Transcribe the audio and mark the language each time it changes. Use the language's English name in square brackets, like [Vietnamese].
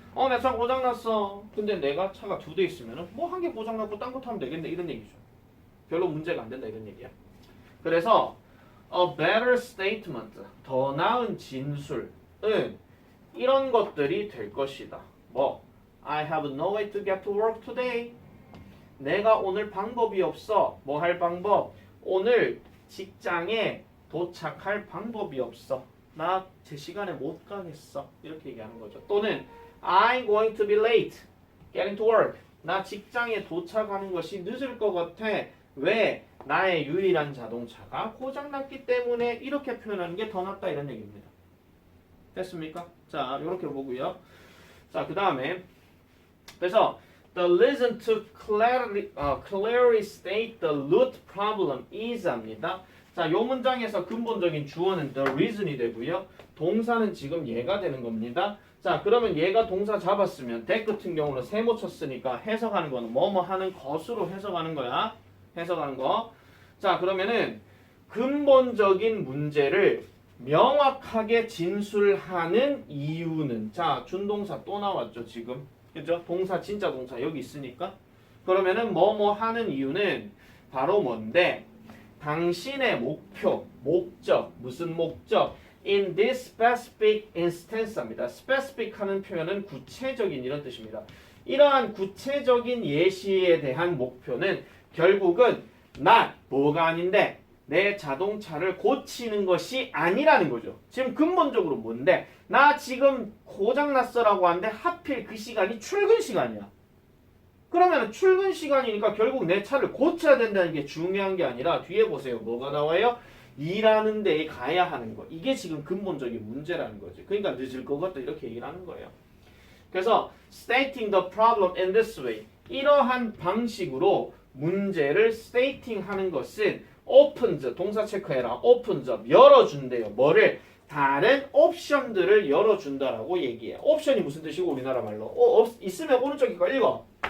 [Korean] 내 차 고장났어. 근데 내가 차가 2대 있으면 뭐 한 개 고장났고 딴 거 타면 되겠네 이런 얘기죠. 별로 문제가 안 된다 이런 얘기야. 그래서 [English] a better statement, [Korean] 더 나은 진술은 이런 것들이 될 것이다. [English] 뭐 I have no way to get to work today. [Korean] 내가 오늘 방법이 없어. 뭐 할 방법? 오늘 직장에 도착할 방법이 없어. 나 제 시간에 못 가겠어. 이렇게 얘기하는 거죠. 또는 [English] I'm going to be late getting to work. [Korean] 나 직장에 도착하는 것이 늦을 것 같아. 왜? 나의 유일한 자동차가 고장났기 때문에 이렇게 표현하는 게 더 낫다 이런 얘기입니다. 됐습니까? 자, 이렇게 보고요. 자, 그 다음에 그래서 [English] the reason to clearly state the root problem is [Korean] 합니다. 자, 요 문장에서 근본적인 주어는 [English] the reason [Korean] 이 되고요. 동사는 지금 얘가 되는 겁니다. 자, 그러면 얘가 동사 잡았으면 that 같은 경우는 세모 쳤으니까 해석하는 거는 뭐뭐 하는 것으로 해석하는 거야. 해석하는 거. 자, 그러면은 근본적인 문제를 명확하게 진술하는 이유는, 자, 준동사 또 나왔죠 지금. 그죠? 동사 진짜 동사 여기 있으니까. 그러면은 뭐뭐 하는 이유는 바로 뭔데? 당신의 목표, 목적, 무슨 목적? [English] In this specific instance [Korean] 합니다. specific 하는 표현은 구체적인 이런 뜻입니다. 이러한 구체적인 예시에 대한 목표는 결국은 not, 뭐가 아닌데 내 자동차를 고치는 것이 아니라는 거죠. 지금 근본적으로 뭔데? 나 지금 고장났어라고 하는데 하필 그 시간이 출근 시간이야. 그러면 출근 시간이니까 결국 내 차를 고쳐야 된다는 게 중요한 게 아니라 뒤에 보세요. 뭐가 나와요? 일하는 데에 가야 하는 거. 이게 지금 근본적인 문제라는 거지. 그러니까 늦을 것 같다 이렇게 얘기를 하는 거예요. 그래서 [English] stating the problem in this way. [Korean] 이러한 방식으로 문제를 stating 하는 것은 opens, 동사 체크해라. opens, 열어준대요. 뭐를? 다른 옵션들을 열어준다라고 얘기해. 옵션이 무슨 뜻이고 우리나라 말로? 있으면 오른쪽 거 읽어.